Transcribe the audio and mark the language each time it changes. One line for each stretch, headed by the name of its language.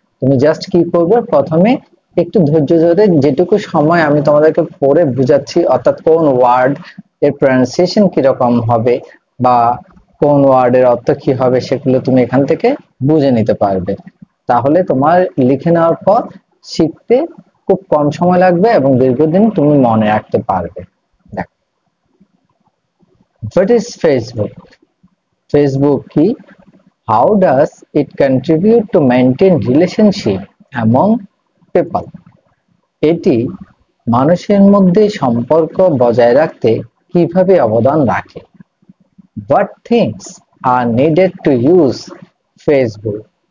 Bangla: তুমি জাস্ট কি করবে, প্রথমে একটু ধৈর্য ধরে যেটুকু সময় আমি তোমাদেরকে পড়ে বুঝাচ্ছি, অর্থাৎ কোন ওয়ার্ড এর প্রনাউন্সিয়েশন কিরকম হবে বা কোন ওয়ার্ডের অর্থ কি হবে সেগুলো তুমি এখান থেকে বুঝে নিতে পারবে। তাহলে তোমার লিখে নেওয়ার পর শিখতে খুব কম সময় লাগবে এবং দীর্ঘদিন তুমি মনে রাখতে পারবে।
English: দেখো, what is Facebook? Facebook কি? How does it contribute to maintain relationship among people?
Bangla: এটি মানুষের মধ্যে সম্পর্ক বজায় রাখতে কিভাবে অবদান রাখে?
English: What things are needed to use Facebook?